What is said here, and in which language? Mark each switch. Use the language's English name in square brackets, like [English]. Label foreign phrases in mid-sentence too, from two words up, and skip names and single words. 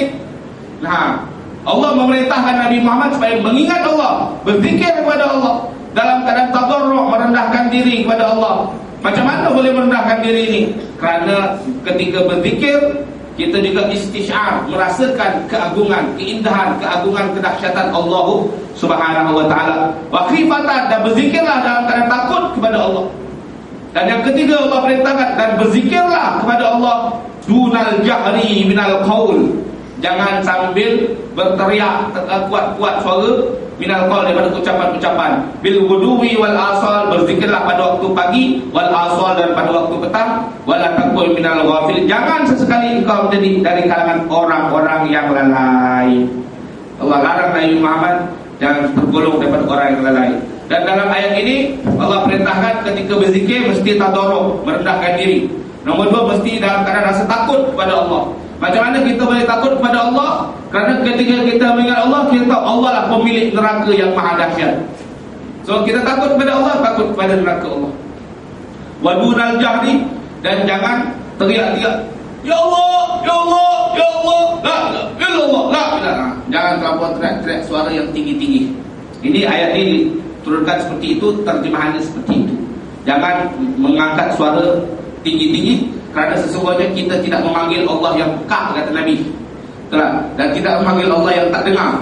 [Malay] Nah, Allah memerintahkan Nabi Muhammad supaya mengingat Allah, berzikir kepada Allah dalam keadaan tadarru', merendahkan diri kepada Allah. Macam mana boleh merendahkan diri ini? Kerana ketika berzikir kita juga istisyar, merasakan keagungan, keindahan, keagungan, kedahsyatan Allah [Arabic] سبحانه وتعالى. وخيفة, [Malay] dan berzikirlah dalam keadaan takut kepada Allah. Dan yang ketiga Allah perintahkan, dan berzikirlah kepada Allah [Arabic] دون الجهر من القول. [Malay] Jangan sambil berteriak kuat-kuat suara [Arabic] من القول, [Malay] daripada ucapan-ucapan. [Arabic] بالغدو والآصال, [Malay] berzikirlah pada waktu pagi, [Arabic] والآصال, [Malay] dan pada waktu petang. [Arabic] ولا تكن من الغافلين, [Malay] jangan sesekali engkau menjadi dari kalangan orang-orang yang lalai. Allah larang Nabi Muhammad jangan tergolong daripada orang yang lalai. Dan dalam ayat ini Allah perintahkan ketika berzikir mesti tadarru', merendahkan diri. Nombor 2, mesti dalam keadaan rasa takut kepada Allah. Macam mana kita boleh takut kepada Allah? Kerana ketika kita mengingat Allah, kita tahu Allah lah pemilik neraka yang maha dahsyat. So kita takut kepada Allah, takut kepada neraka Allah. [Arabic] ودون الجهر, [Malay] dan jangan teriak-teriak, [Arabic] يا الله، يا الله، يا الله، لا إله إلا الله، لا إله. [Malay] Jangan terlalu teriak-teriak suara yang tinggi-tinggi. Ini ayat ini turunkan seperti itu, terjemahannya seperti itu. Jangan mengangkat suara tinggi-tinggi, kerana sesungguhnya kita tidak memanggil Allah yang peka, kata Nabi. Betul? Dan tidak memanggil Allah yang tak dengar.